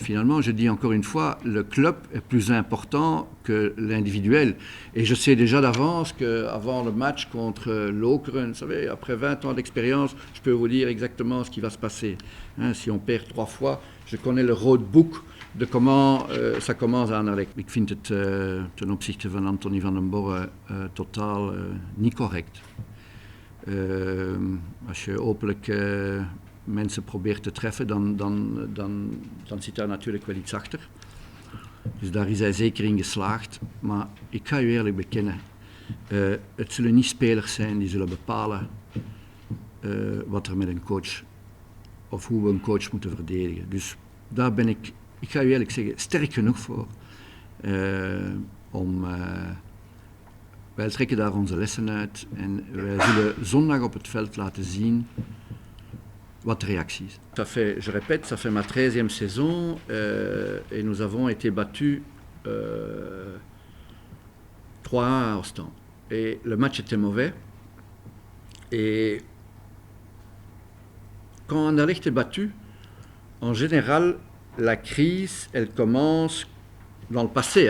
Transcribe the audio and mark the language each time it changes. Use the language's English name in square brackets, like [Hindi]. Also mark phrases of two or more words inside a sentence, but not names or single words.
[French] Finalement, je dis encore une fois, le club est plus important que l'individuel. Et je sais déjà d'avance qu'avant le match contre Lokeren, vous savez, après 20 ans d'expérience, je peux vous dire exactement ce qui va se passer. Hein, si on perd 3 fois, je connais le roadbook de comment ça commence à Anderlecht. [Dutch] Ik vind het ten opzichte van Anthony van den Borre totaal niet correct. Als je openlijk mensen probeert te treffen, dan zit daar natuurlijk wel iets achter. Dus daar is hij zeker in geslaagd. Maar ik ga u eerlijk bekennen, het zullen niet spelers zijn die zullen bepalen wat er met een coach, of hoe we een coach moeten verdedigen. Dus daar ben ik ga u eerlijk zeggen, sterk genoeg voor om... wij trekken daar onze lessen uit en wij zullen zondag op het veld laten zien wat de réaction. [French] Je répète, ça fait ma 13e saison et nous avons été battus 3-1 à Ostende. Et le match était mauvais. Et quand Anderlecht est battu, en général, la crise, elle commence dans le passé.